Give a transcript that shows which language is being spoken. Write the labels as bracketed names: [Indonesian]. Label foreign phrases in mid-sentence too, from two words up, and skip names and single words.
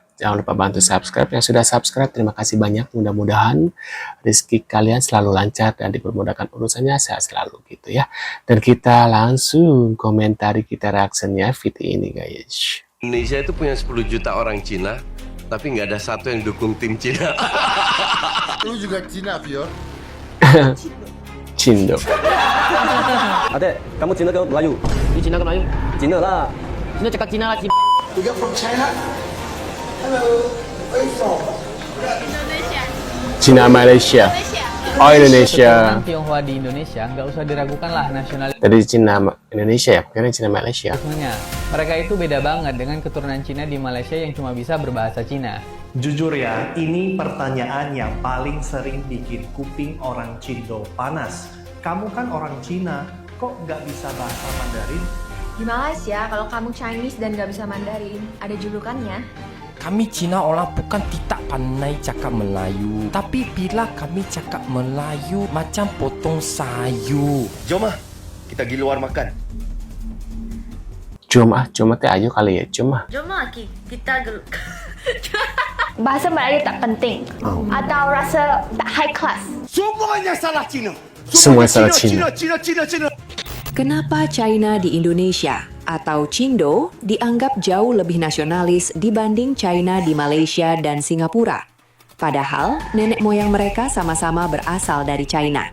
[Indonesian] Jangan lupa bantu subscribe. Yang sudah subscribe, terima kasih banyak. Mudah-mudahan rezeki kalian selalu lancar dan dipermudahkan urusannya, sehat selalu gitu ya. Dan kita langsung komentari, kita reactionnya video ini guys. Indonesia itu punya 10 juta orang Cina, tapi nggak ada satu yang dukung tim Cina. Lu juga Cina, Fior? Cindo. Adek, [Malay] kamu Cina ke Melayu? Di Cina ke Melayu? Cina lah. Cina cakap Cina lah, [English] You get from China? Hello, where you from? [Malay] Cina, Malaysia. Oh, Indonesia. [Indonesian] Keturunan Tionghoa di Indonesia nggak usah diragukan lah nasionalismenya. [Malay] Dari Cina Indonesia ya, kira Cina Malaysia. [Indonesian] Mereka itu beda banget dengan keturunan Cina di Malaysia yang cuma bisa berbahasa Cina. Jujur ya, ini pertanyaan yang paling sering bikin kuping orang Cindo panas. Kamu kan orang Cina, kok nggak bisa bahasa Mandarin? Di Malaysia, kalau kamu Chinese dan nggak bisa Mandarin, ada julukannya. [Malay] Kami Cina orang bukan tidak pandai cakap Melayu, tapi bila kami cakap Melayu macam potong sayur. Jom ah, kita pergi luar makan. Jom teh ayo kali ya, jom kita bahasa Melayu tak penting atau rasa tak [English] high class. [Malay] Semuanya salah Cina. Semua salah Cina. [Indonesian] Kenapa China di Indonesia atau Cindo dianggap jauh lebih nasionalis dibanding China di Malaysia dan Singapura? Padahal nenek moyang mereka sama-sama berasal dari China.